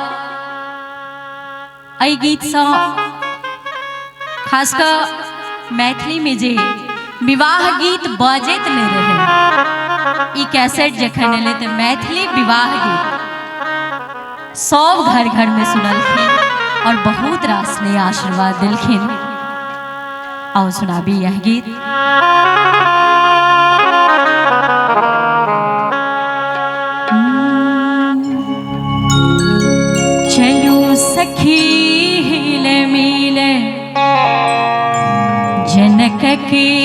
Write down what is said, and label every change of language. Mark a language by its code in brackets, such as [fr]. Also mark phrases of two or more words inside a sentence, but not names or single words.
[mai] एहि गीत से खासकर मैथिली में जे विवाह गीत बजैत नहीं रहे ई कैसेट जखन एले तो मैथिली विवाह गीत सब घर घर में सुनलखिन और बहुत रास ने आशीर्वाद दिलखिन। आओ सुनाबी यह गीत। चलो सखी हिल मिल जनक के